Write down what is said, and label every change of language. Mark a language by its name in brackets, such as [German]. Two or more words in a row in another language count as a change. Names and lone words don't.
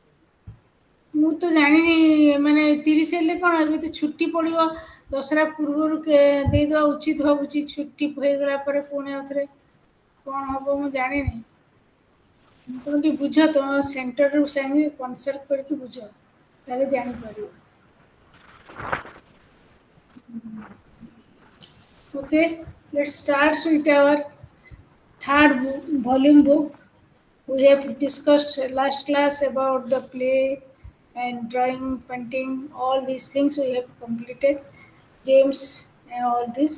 [Odia] ମୁଁ ତ ଜାଣିନି, ମାନେ 30 ହେଲେ କଣ, ଏବେ ତ ଛୁଟି ପଡ଼ିବ। ଦଶହରା ପୂର୍ବରୁ ଦେଇଦବା ଉଚିତ ଭାବୁଛି, ଛୁଟି ହେଇଗଲା ପରେ ପୁଣି ଆଉଥରେ କଣ ହବ ମୁଁ ଜାଣିନି। ତମେ ଟିକେ ବୁଝ, ତମ ସେଣ୍ଟରରୁ ସାଙ୍ଗେ କନସଲ୍ଟ କରିକି ବୁଝ, ତାହେଲେ ଜାଣିପାରିବ। [English] Okay, let's start with our third volume book. We have discussed last class about the play and drawing, painting, all these things we have completed, games and all this.